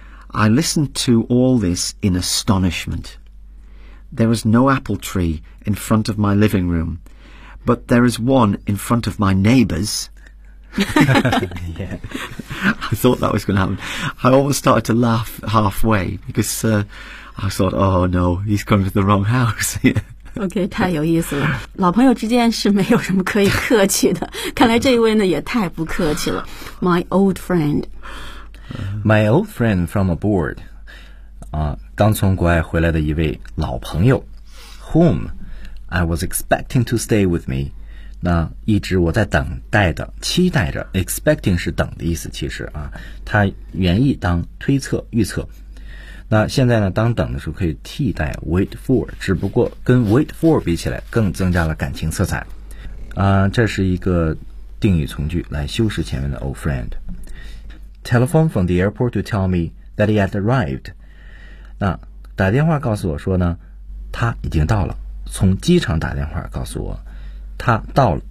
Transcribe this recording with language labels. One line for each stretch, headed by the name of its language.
English: I listened to all this in astonishment. There was no apple tree in front of my living room,But there is one in front of my neighbors. Yeah. I thought that was going to happen. I almost started to laugh halfway because I thought, oh no, he's going to the wrong house.
Chinese: Okay, 太有意思了。老朋友之间是没有什么可以客气的。看来这一位呢也太不客气了。
English: My old friend. My old friend from abroad.
Chinese: 刚从国外回来的一位老朋友。
English: Whom? I was expecting to stay with me.
Chinese: 那一直我在等待的期待着 expecting 是等的意思其实啊它原意当推测预测。那现在呢当等的时候可以替代 wait for, 只不过跟 wait for 比起来更增加了感情色彩。这是一个定语从句来修饰前面的 old friend。
English: telephone from the airport to tell me that he had arrived.
Chinese: 那打电话告诉我说呢，他已经到了。从机场打电话告诉我，他到了。